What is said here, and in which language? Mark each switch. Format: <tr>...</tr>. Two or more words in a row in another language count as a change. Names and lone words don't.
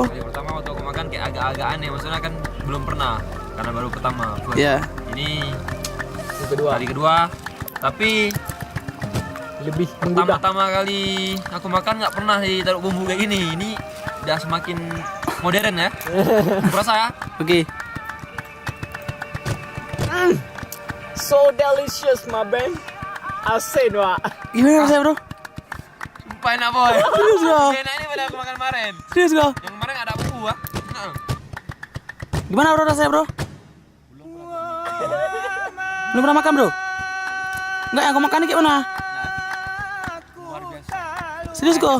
<id>Kali pertama waktu aku makan kayak agak-agak aneh, maksudnya kan belum pernah, karena baru pertama. Iya. Ini kali kedua, tapi Lebih pertama kali aku makan nggak pernah ditaruh bumbu kayak gini. Ini udah semakin modern ya. Berasa ya? Oke.</id> <en>So delicious, my man. I say no.</en> <id>Gimana rasanya bro? Sumpah enak boy. Serius bro? Enak ini pada aku makan kemarin. Serius bro? Yang kemarin nggak ada bumbu ah. Nah. Gimana bro rasanya bro? Belum pernah makan bro? Enggak, yang aku makan ini kayak mana? Serius kok?</id>